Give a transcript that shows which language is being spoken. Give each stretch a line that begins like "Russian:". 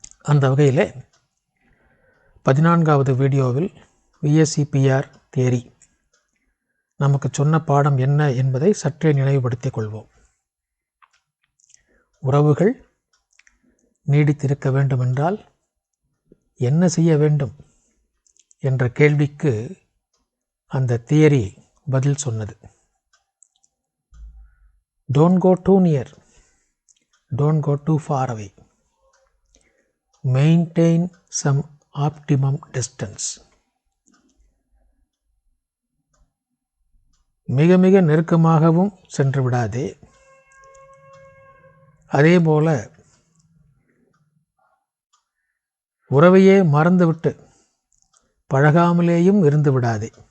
Tamil: அந்த வகையிலே 14வது வீடியோவில் VSEPR தியரி நமக்கு சொன்ன பாடம் என்ன என்பதை சற்றே நினைவுபடுத்திக் கொள்வோம். உறவுகள் நீடித்திருக்க வேண்டுமென்றால் என்ன செய்ய வேண்டும் என்ற கேள்விக்கு அந்த தியரி பதில் சொன்னது.
English: Don't go too near, don't go too far away, maintain some optimum distance.
Tamil: மிக மிக நெருக்கமாகவும் சென்று விடாதே, அதேபோல உறவையே மறந்துவிட்டு பழகாமலேயும் இருந்து விடாதே.